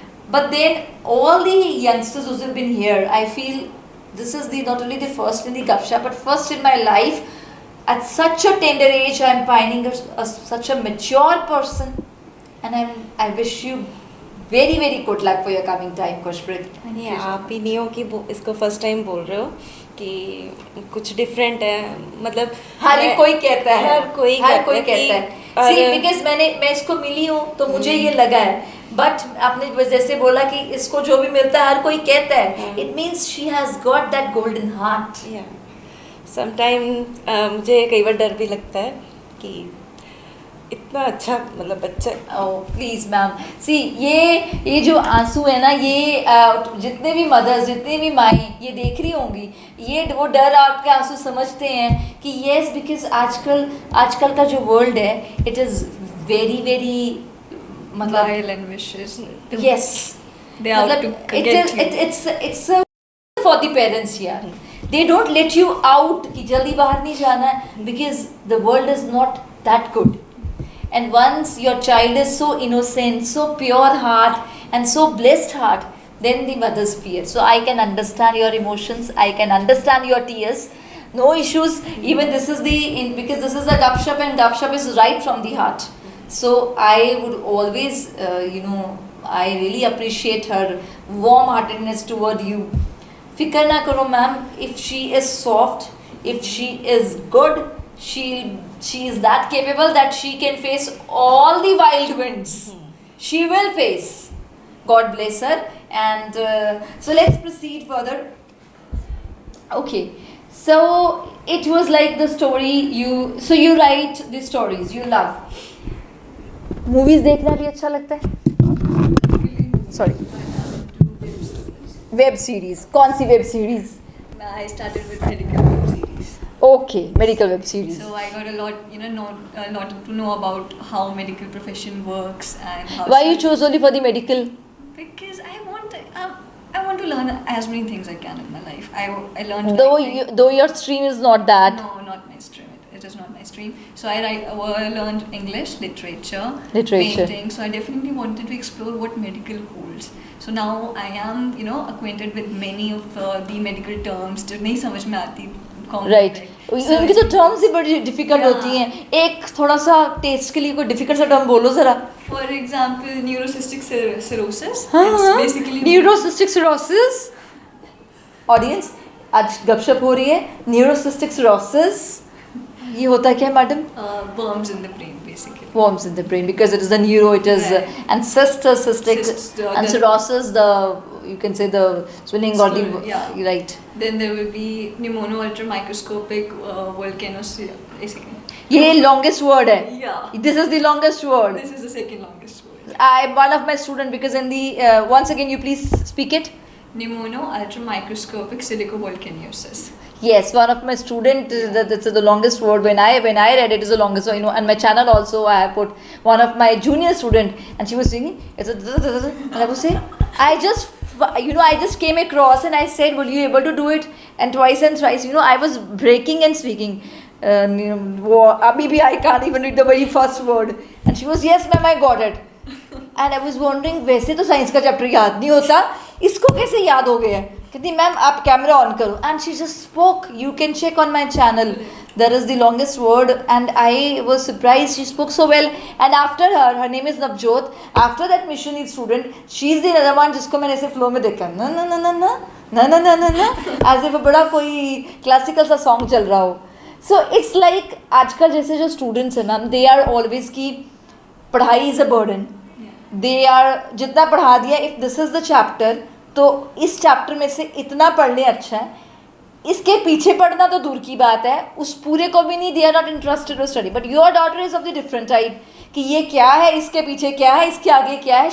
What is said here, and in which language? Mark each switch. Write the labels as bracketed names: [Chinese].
[English] But then all the youngsters who have been here, I feel this is not only the first in the GUP-SHUP, but first in my life. At such a tender age, I'm finding such a mature person. And I wish you very very good luck for your coming time, Khushpreet. [Hindi] नहीं, आप ही नहीं हो कि इसको first time बोल रहे हो कि कुछ डिफरेंट है, मतलब हर एक कोई कहता है, हर कोई कहता है। [English] See, because [Hindi] मैं इसको मिली हूँ तो मुझे ये लगा है, but आपने जैसे बोला कि इसको जो भी मिलता है हर कोई कहता है, [English] it means she has got that golden heart. [Hindi] Sometime मुझे कई बार डर भी लगता है कि इतना अच्छा, मतलब बच्चा। प्लीज मैम, सी ये जो आंसू है ना, ये जितने भी मदर्स, जितने भी माएँ ये देख रही होंगी, ये वो डर आपके आंसू समझते हैं कि येस, बिकॉज आजकल का जो वर्ल्ड है, [English] it is very very, [Hindi] मतलब [English] Vile and vicious. yes, They are out to get you. it's for the parents here. They don't let you out [Hindi] कि जल्दी बाहर नहीं जाना है, [English] because the world is not that good. And once your child is so innocent, so pure heart and so blessed heart, then the mother's fear. So I can understand your emotions, I can understand your tears. No issues. Even this is because this is a GUP-SHUP, and GUP-SHUP is right from the heart. So I would always, I really appreciate her warm-heartedness toward you. [Hindi] Fikar na karo, [English] ma'am. If she is soft, if she is good, she is that capable that she can face all the wild winds. She will face. God bless her. And so let's proceed further. Okay, so it was like the story you write the stories you love. [Hindi] Movies देखना भी अच्छा लगता है? [English] Sorry. Web series. [Hindi] कौन सी web series? [English] I started with medical web series. Okay, medical web series. So I got a lot to know about how medical profession works and how. Why you chose only for the medical? Because I want to learn as many things I can in my life. I learned. Though your stream is not that. No, not my stream. It is not my stream. So I learned English, literature, painting. So I definitely wanted to explore what medical holds. So now I am, acquainted with many of the medical terms [Hindi] जो नहीं समझ में आती. [English] Right. [Hindi] उनकी तो terms ही बड़ी difficult होती हैं. एक थोड़ा सा taste के लिए कोई difficult सा term बोलो जरा. [English] For example, neurocystic cirrhosis. हाँ, It's basically neurocystic cirrhosis. [Hindi] Audience, आज गपशप हो रही है. Neurocystic cirrhosis. ये होता है क्या madam? [English] worms in the brain, basically. Worms in the brain, because it is a neuro, it is Right. and cystic and cirrhosis, you can say the swelling or the right. Then there will be pneumono ultramicroscopic volcanosis, basically. [Hindi] ये longest word है. [English] Yeah. This is the longest word. This is the second longest word. One of my student, because in the once again you please speak it. pneumono ultramicroscopic silicovolcanosis. Yes, one of my student, that's the longest word. When I read it, is the longest. So, on my channel also I have put one of my junior student, and she was singing. It's a and I was saying, I just came across and I said, "Will you able to do it?" And twice and thrice, I was breaking and speaking. [Hindi] Abhi bhi [English] I can't even read the very first word. And she was, "Yes, ma'am, I got it." [Hindi] And I was wondering, वैसे तो science का chapter याद नहीं होता, इसको कैसे याद हो गया? कहती मैम आप कैमरा ऑन करो. [English] And she just spoke. You can check on my channel. That is the longest word, and I was surprised. She spoke so well. And after her name is Navjot. After that missionary student, she's the other one [Hindi] जिसको मैंने ऐसे flow में देखा ना ना ना ना ना ना ना ना ना ना [English] as if [Hindi] बड़ा कोई classical सा song चल रहा हो. [English] So it's like [Hindi] आजकल जैसे जो [English] students [Hindi] हैं ना, [English] they are always [Hindi] की पढ़ाई [English] is a burden. They are [Hindi] जितना पढ़ा दिया, [English] if this is the chapter, [Hindi] तो इस चैप्टर में से इतना पढ़ने अच्छा है, इसके पीछे पढ़ना तो दूर की बात है, उस पूरे को भी नहीं. [English] They are not interested to study. But your daughter is of the different type [Hindi] कि ये क्या है, [English] इसके पीछे क्या है, इसके आगे क्या है.